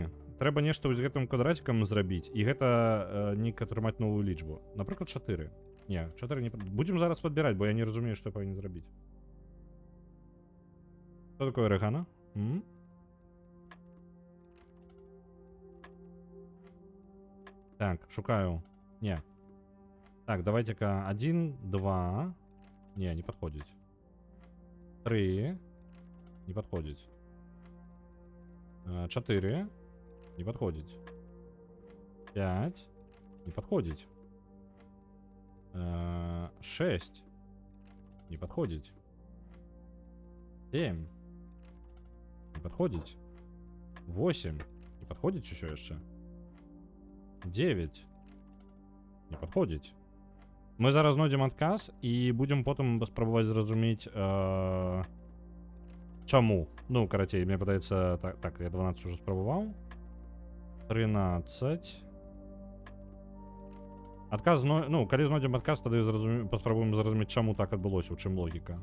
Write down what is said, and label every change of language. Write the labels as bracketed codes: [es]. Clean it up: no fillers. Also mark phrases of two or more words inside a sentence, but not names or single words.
[be] Трэба нешта з гэтым квадратикам зрабіць, і гэта нейк атрымаць новую лічбу. Напрыклад, 4. Не, 4 не... Будзем зараз падбіраць, бо я не разумею, што я павінен зрабіць. Што такое орегано? Так, шукаю. Не. [ru] Так, давайте-ка 1, 2. Не подходить. 3. Не подходить. 4. Не подходить. 5. Не подходить. 6. Не подходить. 7. Не подходить. 8. Не подходить еще. 9. Не подходить. [be] Мы зараз знойдем адказ і будем потым спрабаваць зразумець, чаму. Ну, карацей, мне падаецца, так, я 12 уже спрабаваў. 13. Адказ, ну, калі знойдем адказ, тады паспрабуем зразумець, чаму так адбылося, у чым логіка.